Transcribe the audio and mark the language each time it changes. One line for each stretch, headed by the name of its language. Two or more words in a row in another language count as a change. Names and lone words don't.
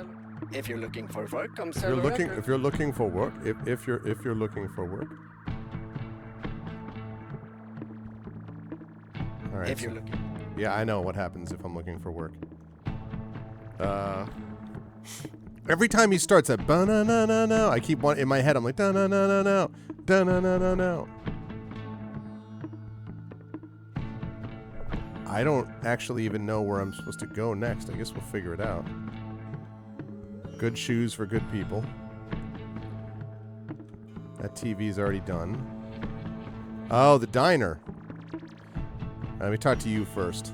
English: If you're looking for work, come sell records. If you're looking for work, if you're looking for work. All right. If you're looking. Yeah, I know what happens if I'm looking for work. Every time he starts that ba-na-na-na-na, I keep one in my head. I'm like da-na-na-na-na, da-na-na-na-na. I don't actually even know where I'm supposed to go next. I guess we'll figure it out. Good shoes for good people. That TV's already done. Oh, the diner. Let me talk to you first.